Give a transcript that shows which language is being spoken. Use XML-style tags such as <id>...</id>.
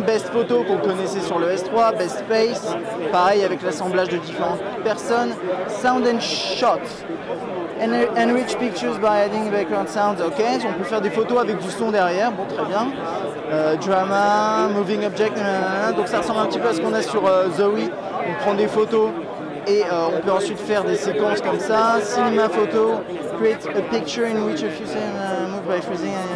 <fr>Best Photo qu'on connaissait sur le S3. Best Face, pareil avec l'assemblage de différentes personnes.</fr> <en>Sound and Shot. Enrich Pictures by adding background sounds.</en> <fr>Ok, on peut faire des photos avec du son derrière. Bon, très bien. Drama, Moving Object. Donc ça ressemble un petit peu à ce qu'on a sur Zoe. On prend des photos. Et on peut ensuite faire des séquences comme ça.</fr> <en>Cinema photo, create a picture in which a few move by freezing.</en>